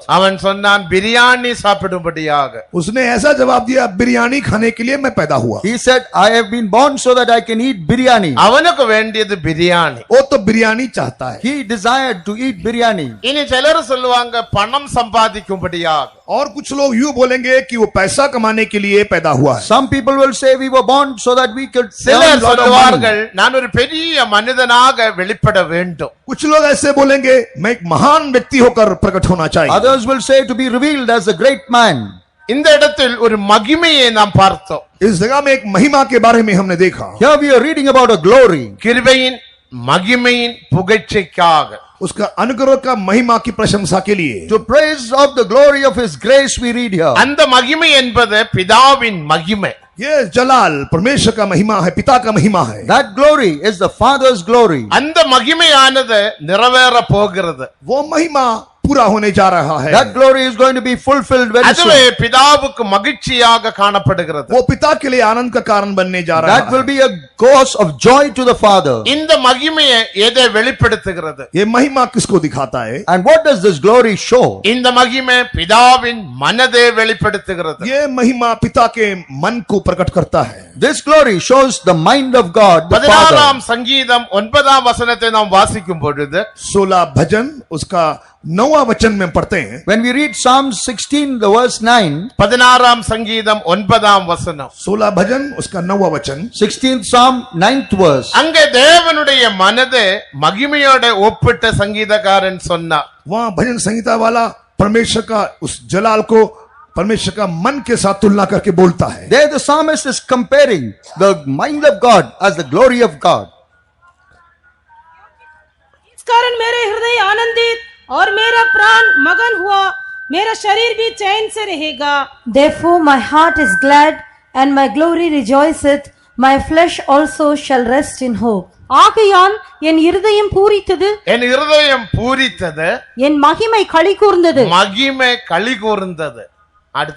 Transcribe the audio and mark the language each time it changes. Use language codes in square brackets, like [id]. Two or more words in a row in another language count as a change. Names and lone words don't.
[ta] அவன் சொன்னான், பிரியாணி சாப்பிடும்படியாக. [hi] उसने ऐसा जवाब दिया, बिरयानी खाने के लिए मैं पैदा हुआ. [en] He said, I have been born so that I can eat biryani. [ta] அவனுக்கு வேண்டியது பிரியாணி. [hi] वो तो बिरयानी चाहता है. [en] He desired to eat biryani. [ta] இனி சிலர் சொல்லுவாங்க பணம் சம்பாதிக்கும்படியாக. [hi] और कुछ लोग यूं बोलेंगे कि वो पैसा कमाने के लिए पैदा हुआ है. [en] Some people will say we were born so that we could [ta] சிலர் [en] earn lot of money. [ta] சொல்லுவார்கள், நான் ஒரு பெரிய மனிதனாக வெளிப்பட வேண்டும். [hi] कुछ लोग ऐसे बोलेंगे, मैं एक महान व्यक्ति होकर प्रकट होना चाहिए. [en] Others will say to be revealed as a great man. [ta] இந்த இடத்தில் ஒரு மகிமையை நாம் பார்த்தோம். [hi] इस जगह में एक महिमा के बारे में हमने देखा. [en] Here we are reading about a glory. [ta] கிருபையின் மகிமையின் புகழ்ச்சிக்காக, [hi] उसका अनुग्रह का महिमा की प्रशंसा के लिए, [en] To praise of the glory of his grace we read here. [ta] அந்த மகிமை என்பது பிதாவின் மகிமை. [hi] ये जलाल परमेश्वर का महिमा है, पिता का महिमा है. [en] That glory is the Father's glory. [ta] அந்த மகிமையானது நிறைவேற போகிறது. [hi] वो महिमा पूरा होने जा रहा है। [en] That glory is going to be fulfilled very [ta] அதுவே [en] soon. [ta] பிதாவுக்கு மகிழ்ச்சியாக காணப்படுகிறது. [hi] वो पिता के लिए आनंद का कारण बनने जा रहा [en] That will [hi] है। [en] be a cause of joy to the Father. [ta] இந்த மகிமையை எதை வெளிப்படுத்துகிறது? [hi] ये महिमा किसको दिखाता है? [en] And what does this glory show? [ta] இந்த மகிமை பிதாவின் மனதை வெளிப்படுத்துகிறது. [hi] ये महिमा पिता के मन को प्रकट करता है। [en] This glory shows the mind of God, the [ta] 16ஆம் [en] Father. [ta] சங்கீதம் 9ஆம் வசனத்தை நாம் வாசிக்கும் பொழுது [hi] 16 भजन उसका 9वां वचन में पढ़ते हैं। [en] When we read Psalm 16, the verse 9, [ta] 16ஆம் சங்கீதம் 9ஆம் வசனம், [hi] 16 भजन उसका 9वां वचन, [en] 16th Psalm, 9th verse. [ta] அங்கே தேவனுடைய மனதை மகிமையோட ஒப்பிட்ட சங்கீதக்காரன் சொன்னார். [hi] वहां भजन संहिता वाला परमेश्वर का उस जलाल को परमेश्वर का मन के साथ तुलना करके बोलता है। [en] There the psalmist is comparing the mind of God as the glory of God. [hi] इस कारण मेरे हृदय आनंदित और मेरा प्राण मगन हुआ, मेरा शरीर भी चैन से रहेगा। [en] Therefore my heart is glad and my glory rejoiceth, my flesh also shall rest in hope. [ta] ஆகையால் என் இருதயம் பூரித்தது, என் இருதயம் பூரித்தது, என் மகிமை களி கூர்ந்தது, மகிமை களி கூர்ந்தது. அடுத்து